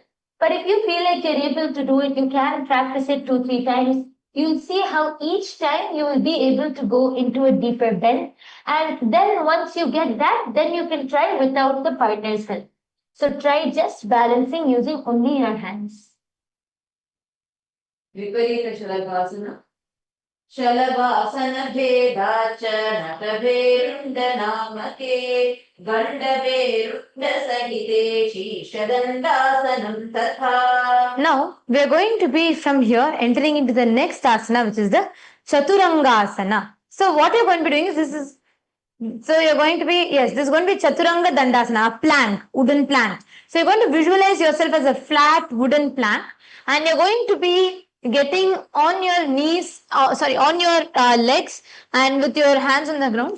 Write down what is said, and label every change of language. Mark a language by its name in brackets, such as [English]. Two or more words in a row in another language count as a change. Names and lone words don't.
[English] But if you feel like you're able to do it, you can practice it 2-3 times. You'll see how each time you will be able to go into a deeper bend. And then once you get that, then you can try without the partner's help. So try just balancing using only your hands. [Sanskrit] Viparita Shalabhasana. Shalabhasana Bhedacha Nataverunda Namake Gandaverunda Sahite Shishadandasanam Tatha. [English] Now, we are going to be from here entering into the next asana, which is the Chaturangasana. So, what you're going to be doing is this is going to be Chaturanga Dandasana, a plank, wooden plank. So, you're going to visualize yourself as a flat wooden plank, and you're going to be getting on your knees, on your legs, and with your hands on the ground.